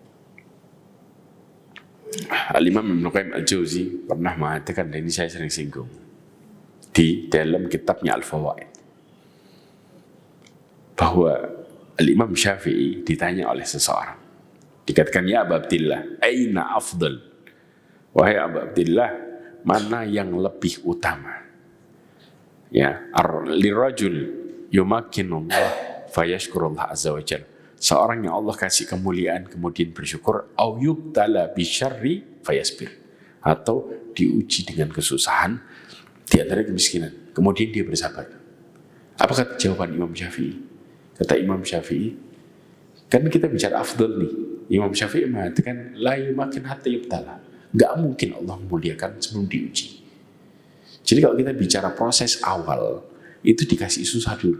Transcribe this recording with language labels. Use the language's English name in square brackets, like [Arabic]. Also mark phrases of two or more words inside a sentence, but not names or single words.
[Indonesian] Al-Imam Ibnu Qayyim Al-Jauzi pernah mengatakan, dan ini saya sering singgung di dalam kitabnya Al-Fawaid, bahwa Al-Imam Syafi'i ditanya oleh seseorang, dikatakan, [Arabic] يا أبا عبد الله أين أفضل? [Indonesian] Wahai Abu Abdillah, mana yang lebih utama. [Arabic] يا لرجل يمكنه الله فيشكر الله عز وجل. [Indonesian] Seorang yang Allah kasih kemuliaan kemudian bersyukur, [Arabic] أو يبتلى بالشر فيصبر, [Indonesian] atau diuji dengan kesusahan di antara kemiskinan, kemudian dia bersabar. Apa kata jawaban Imam Syafi'i? Kata Imam Syafi'i, kan kita bicara afdal nih. Imam Syafi'i mengatakan [Arabic] لا يمكن حتى يبتلى. [Indonesian] Enggak mungkin Allah memuliakan sebelum diuji. Jadi kalau kita bicara proses awal, itu dikasih susah dulu.